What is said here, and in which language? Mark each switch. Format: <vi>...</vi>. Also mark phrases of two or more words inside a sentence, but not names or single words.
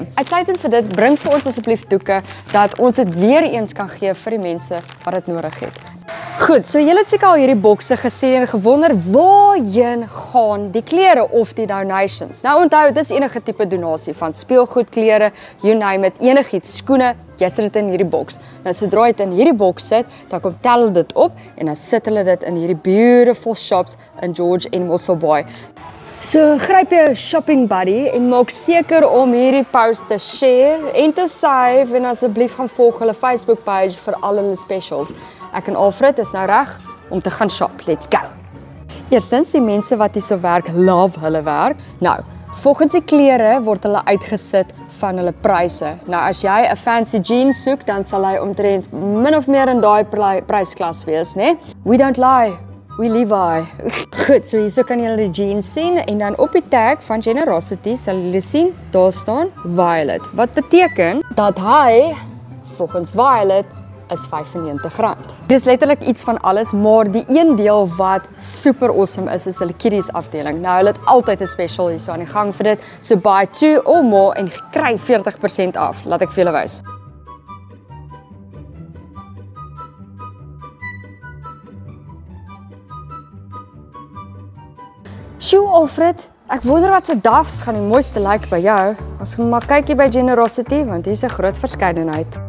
<af>Uitsluitend vir dit, bring vir ons asseblief doeke dat ons dit weer eens kan gee vir die mense wat dit nodig het. Goed, so julle het seker al hierdie bokse gesien en gewonder waarheen gaan die klere of die donations. Nou onthou, dit is enige tipe donasie van speelgoed, klere,</af> <en>you name it,</en> <af>enigiets, skoene, jy sit dit in hierdie boks. Nou sodra jy dit in hierdie boks sit, dan kom tel hulle dit op en dan sit hulle dit in hierdie</af> <en>beautiful shops</en> <af>in George en Muscle Boy. So gryp jou</af> <en>shopping buddy</en> <af>en maak seker om hierdie post te share en te save en asseblief gaan volg hulle Facebook page vir al hulle specials. Ek en Alfred is nou reg om te gaan shop.</af> <en>Let's go!</en> <af>Eerstens, die mense wat hier so werk, love hulle werk. Nou, volgens die klere word hulle uitgesit van hulle pryse. Nou, as jy 'n</af> <en>fancy jeans</en> <af>soek, dan sal hy omtrent min of meer in daai prysklas wees, né?</af> <en>We don't lie. We Levi.</en> <af>Goed, so hierso kan julle die jeans sien en dan op die tag van Generosity sal julle sien, daar staan Violet. Wat beteken dat hy, volgens Violet, is R95. Dit is letterlik iets van alles, maar die een deel wat</af> <en>super awesome</en> <af>is hulle kiddies afdeling. Nou, hulle het altyd 'n special hierso aan die gang vir dit,</af> <en>so buy 2 or more</en> <af>en kry 40% af. Laat ek vir julle wys. Sjoe, Alfred, ek wonder wat se dafs gaan die mooiste lyk by jou. Ons gaan maar kyk hier by Generosity, want hier's 'n groot verskeidenheid.</af>